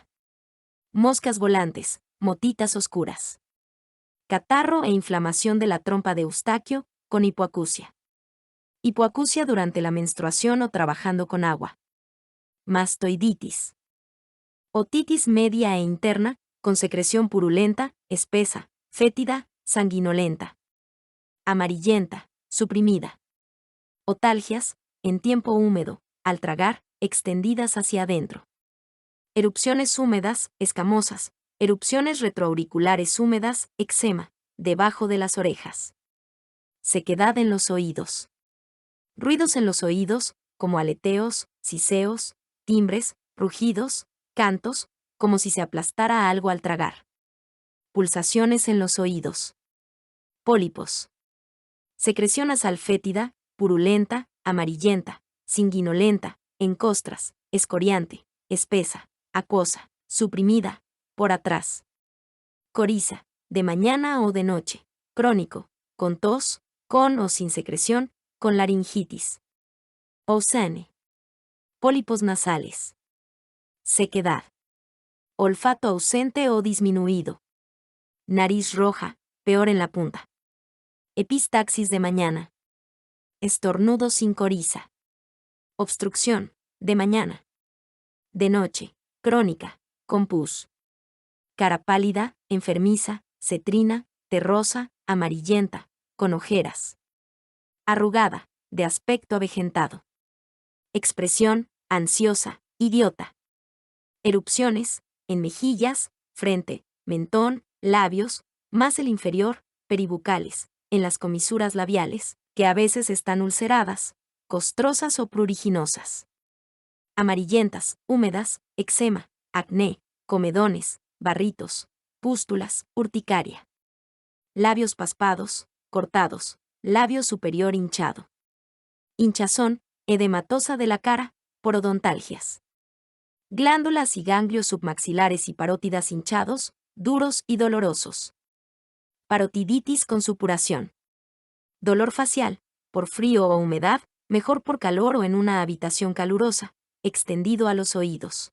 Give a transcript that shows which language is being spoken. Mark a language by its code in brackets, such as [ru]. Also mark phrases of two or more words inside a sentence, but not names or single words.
[es] Moscas volantes, motitas oscuras. Catarro e inflamación de la trompa de Eustaquio, con hipoacusia. Hipoacusia durante la menstruación o trabajando con agua. Mastoiditis. Otitis media e interna, con secreción purulenta, espesa, fétida, sanguinolenta. Amarillenta, suprimida. Otalgias, en tiempo húmedo, al tragar, extendidas hacia adentro. Erupciones húmedas, escamosas. Erupciones retroauriculares húmedas, eczema, debajo de las orejas. Sequedad en los oídos. Ruidos en los oídos, como aleteos, siseos, timbres, rugidos, cantos, como si se aplastara algo al tragar. Pulsaciones en los oídos. Pólipos. Secreción nasal fétida, purulenta, amarillenta, sanguinolenta, en costras, escoriante, espesa, acuosa, suprimida, por atrás. Coriza, de mañana o de noche, crónico, con tos, con o sin secreción, con laringitis. Ausane. Pólipos nasales. Sequedad. Olfato ausente o disminuido. Nariz roja, peor en la punta. Epistaxis de mañana. Estornudo sin coriza. Obstrucción, de mañana. De noche, crónica, con pus. Cara pálida, enfermiza, cetrina, terrosa, amarillenta, con ojeras. Arrugada, de aspecto avejentado. Expresión, ansiosa, idiota. Erupciones, en mejillas, frente, mentón, labios, más el inferior, peribucales, en las comisuras labiales, que a veces están ulceradas, costrosas o pruriginosas. Amarillentas, húmedas, eczema, acné, comedones, barritos, pústulas, urticaria. Labios paspados, cortados, labio superior hinchado. Hinchazón, edematosa de la cara, porodontalgias. Glándulas y ganglios submaxilares y parótidas hinchados, duros y dolorosos. Parotiditis con supuración. Dolor facial, por frío o humedad, mejor por calor o en una habitación calurosa, extendido a los oídos.